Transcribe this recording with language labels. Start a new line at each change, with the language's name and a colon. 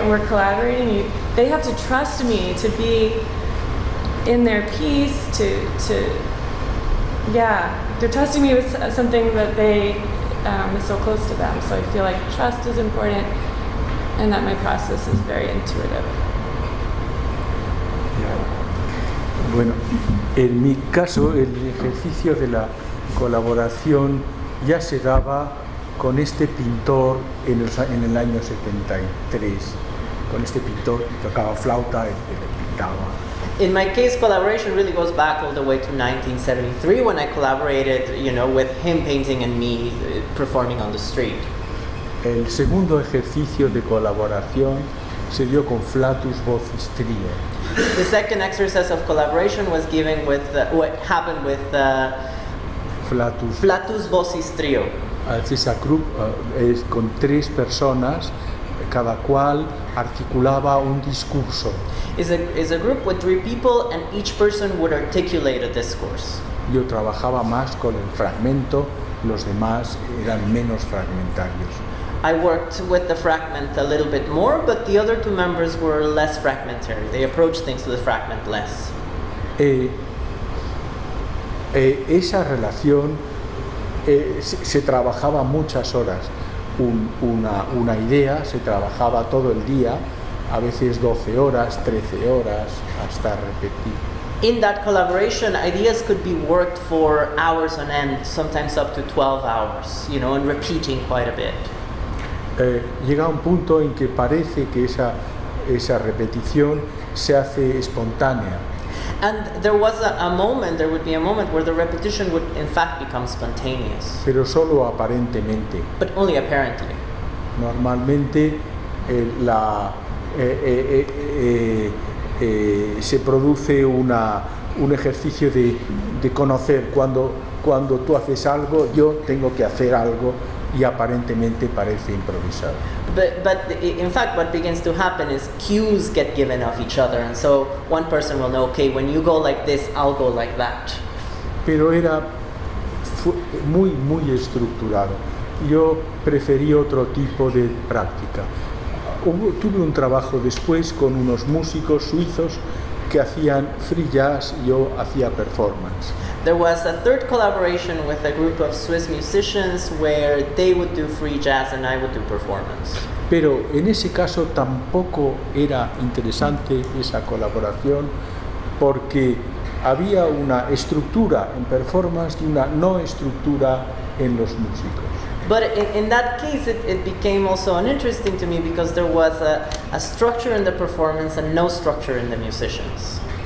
English: When we're collaborating, they have to trust me to be in their piece, they're trusting me with something that is so close to them. So I feel like trust is important, and that my process is very intuitive.
Spanish: Bueno, en mi caso, el ejercicio de la colaboración ya se daba con este pintor en el año 73. Con este pintor que tocaba flauta, él pintaba.
English: In my case, collaboration really goes back all the way to 1973 when I collaborated, with him painting and me performing on the street.
Spanish: El segundo ejercicio de colaboración se dio con Flatus Vocis Trio.
English: The second exercise of collaboration was given with what happened with Flatus Vocis Trio.
Spanish: Es un grupo con 3 personas, cada cual articulaba un discurso.
English: Is a group with 3 people, and each person would articulate a discourse.
Spanish: Yo trabajaba más con el fragmento, los demás eran menos fragmentarios.
English: I worked with the fragment a little bit more, but the other 2 members were less fragmentary. They approached things with the fragment less.
Spanish: esa relación se trabajaba muchas horas. Una idea se trabajaba todo el día, a veces 12 horas, 13 horas, hasta repetir.
English: In that collaboration, ideas could be worked for hours on end, sometimes up to 12 hours, you know, and repeating quite a bit.
Spanish: Llega un punto en que parece que esa repetición se hace espontánea.
English: And there would be a moment where the repetition would in fact become spontaneous.
Spanish: Pero solo aparentemente.
English: But only apparently.
Spanish: Normalmente se produce un ejercicio de conocer cuando tú haces algo, yo tengo que hacer algo y aparentemente parece improvisado.
English: But in fact, what begins to happen is cues get given of each other, and so one person will know, okay, when you go like this, I'll go like that.
Spanish: Pero era muy estructurado. Yo preferí otro tipo de práctica. Tuve un trabajo después con unos músicos suizos que hacían free jazz y yo hacía performance.
English: There was a third collaboration with a group of Swiss musicians where they would do free jazz and I would do performance.
Spanish: Pero en ese caso tampoco era interesante esa colaboración porque había una estructura en performance y una no estructura en los músicos.
English: But in that case, it became also uninteresting to me because there was a structure in the performance and no structure in the musicians.